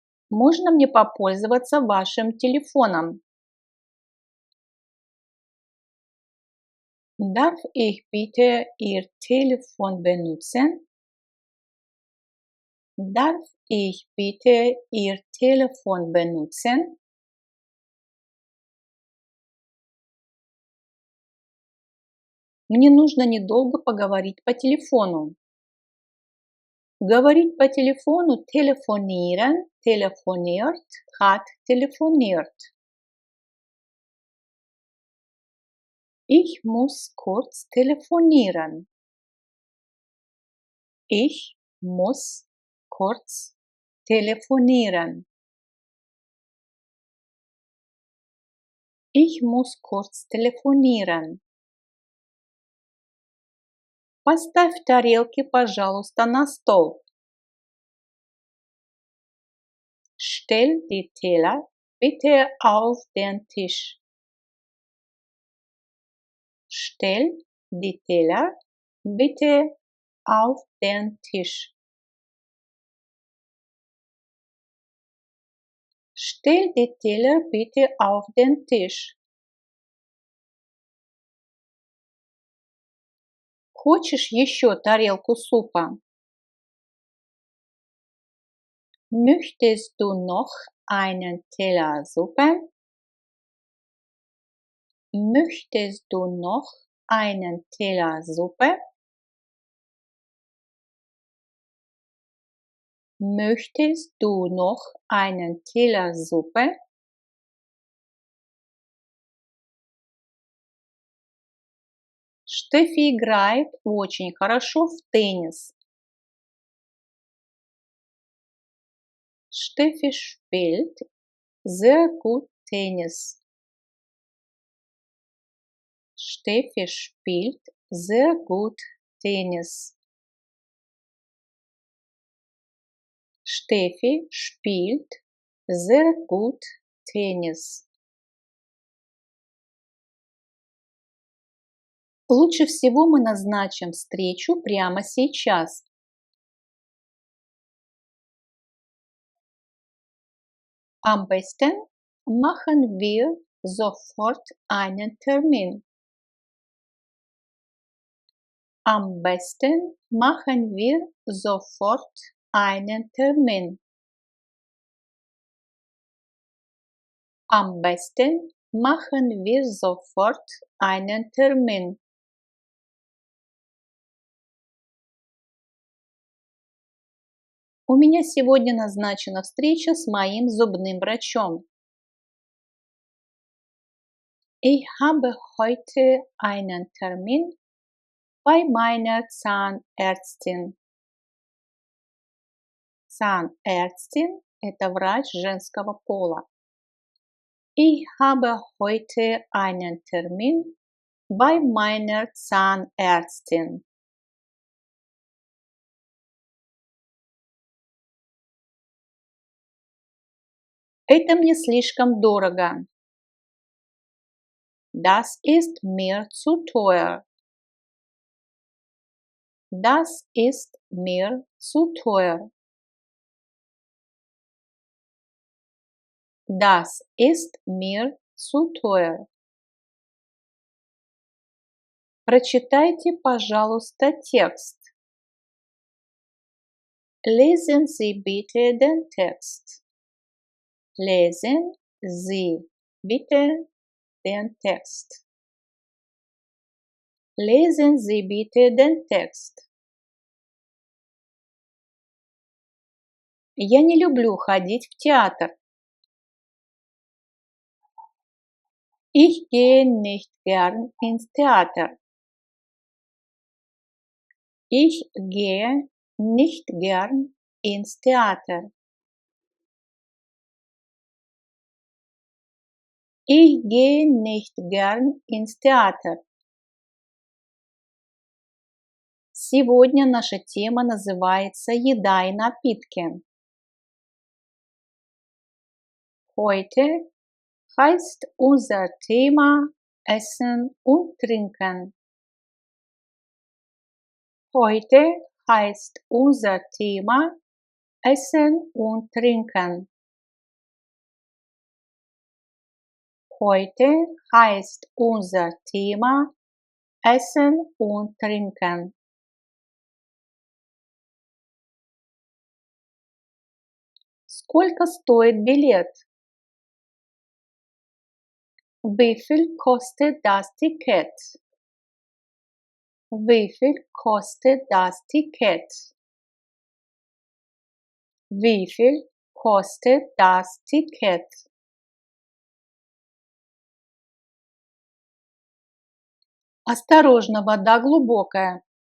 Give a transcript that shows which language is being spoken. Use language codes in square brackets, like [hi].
[ru] Можно мне попользоваться вашим телефоном? [de] Darf ich bitte Ihr Telefon benutzen? Darf ich bitte Ihr Telefon benutzen? [ru] Мне нужно недолго поговорить по телефону. Говорить по телефону [de] telefonieren, telefoniert, hat telefoniert. Ich muss kurz telefonieren. Ich muss kurz telefonieren. Ich muss kurz telefonieren. [ru] Поставь тарелки, пожалуйста, на стол. [de] Stell die Teller bitte auf den Tisch. Stell die Teller bitte auf den Tisch. Stell die Teller bitte auf den Tisch. [ru] Хочешь еще тарелку супа? [de] Möchtest du noch einen Teller Suppe? Möchtest du noch einen Teller Suppe? Möchtest du noch einen Teller Suppe? [ru] Steffi играет очень хорошо в теннис. [de] Steffi spielt sehr gut Tennis. Steffi spielt sehr gut Tennis. Steffi spielt sehr gut Tennis. [ru] Лучше всего мы назначим встречу прямо сейчас. [de] Am besten machen wir sofort einen Termin. Am besten machen wir sofort einen Termin. Am besten machen wir sofort einen Termin. [ru] У меня сегодня назначена встреча с моим зубным врачом. [de] Ich habe heute einen Termin bei meiner Zahnärztin. [ru] Zahnärztin – это врач женского пола. [de] Ich habe heute einen Termin bei meiner Zahnärztin. [ru] Это мне слишком дорого. [de] Das ist mir zu teuer. Das ist mir zu teuer. Das ist mir zu teuer. [ru] Прочитайте, пожалуйста, текст. [de] Lesen Sie bitte den Text. Lesen Sie bitte den Text. Lesen Sie bitte den Text. [ru] Я не люблю ходить в театр. [de] Ich gehe nicht gern ins Theater. Ich gehe nicht gern ins Theater. Ich gehe nicht gern ins Theater. [ru] Сегодня наша тема называется «Еда и напитки». [de] Heute heißt unser Thema Essen und Trinken. Heute heißt unser Thema Essen und Trinken. Heute heißt unser Thema Essen und Trinken. [ru] Сколько стоит билет? [de] Wie viel kostet das Ticket? Wie viel kostet das Ticket? Wie viel kostet das Ticket? [ru] Осторожно, вода глубокая.